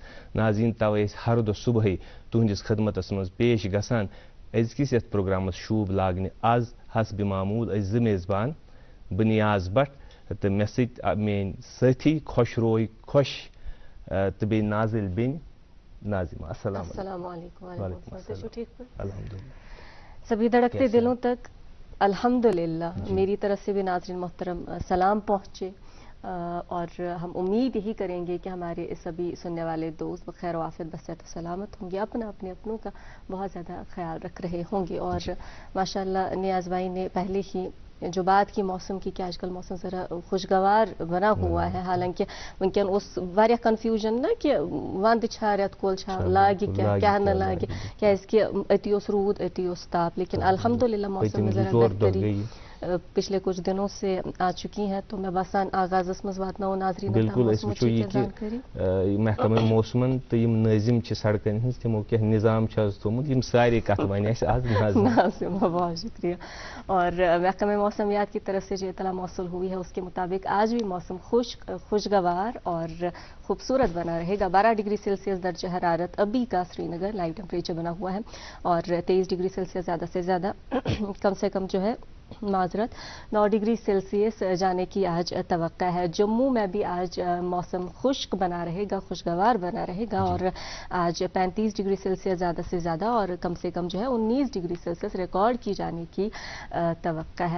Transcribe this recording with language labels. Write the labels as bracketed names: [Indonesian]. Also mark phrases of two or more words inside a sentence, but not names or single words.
[Kashmiri] ناظریٖن توے أسۍ ہر دۄہ صبحٲے تُہنٛدِس خدمتس منٛز پیش گژھان أزکِس یتھ پروگرامس شوٗب لاگنہِ آز حسبِ معموٗل أسۍ زٕ میزبان بہٕ نیاز بٹ تہٕ مےٚ سۭتۍ میٲنۍ سٲتھی خۄش روے خۄش تہٕ بیٚیہِ نازِل بیٚنہِ ناظِمہ. [Arabic] السلام علیکم. الحمدللہ. [Urdu] سبھی دھڑکتے دلوں تک الحمدللہ میری طرف سے بھی ناظرین محترم سلام پہنچے اور ہم امید یہی کریں گے کہ ہمارے سبھی سننے والے دوست بخیر و عافیت بصحت و سلامت ہوں گے اپنے اپنوں کا بہت زیادہ خیال رکھ رہے ہوں گے. اور ماشاءاللہ نیاز بھائی نے پہلے ہی جو بات کی موسم کی کہ آج کل موسم ذرا خوشگوار بنا ہوا ہے حالانکہ [Kashmiri] ونکن اس واریاہ کنفیوژن نا کہ وند چھا رٮ۪تہٕ کول چھا لاگہِ کیٛاہ نہٕ لاگہِ کیٛازِکہِ أتی اوس روٗد أتی اوس تاپ [Urdu] لیکن الحمدللہ موسم میں ذرا بہتری پچھلے کچھ دنوں سے آ چکی ہیں تو میں [Kashmiri] باسان آغازس منٛز واتناوو ناظریٖن بالکل أسۍ وٕچھو یہِ کہِ محکمہ موسمن تہٕ یِم نٲظِم چھِ سڑکن ہٕنٛز تِمو کینٛہہ نظام چھُ حظ تھوٚمُت یِم سارے کتھ وَنہِ اَسہِ آز ناظِمہ. [Urdu] بہت شکریہ. اور محکمہ موسمیات کی طرف سے جو اطلاع موصول ہوئی ہے اس کے مطابق آج بھی موسم خشک خوشگوار اور خوبصورت بنا رہے گا. 12 ڈگری سیلسیس درجہ حرارت ابھی کا سری نگر لائیو ٹیمپریچر بنا ہوا ہے اور 23 ڈگری سیلسیس زیادہ سے زیادہ کم سے کم جو ہے معذرت 9 ڈگری سیلسیس جانے کی آج توقع ہے. جموں میں بھی آج موسم خشک بنا رہے گا خوشگوار بنا رہے گا اور آج 35 ڈگری سیلسیس زیادہ سے زیادہ اور کم سے کم جو ہے 19 ڈگری سیلسیس ریکارڈ کی جانے کی توقع ہے.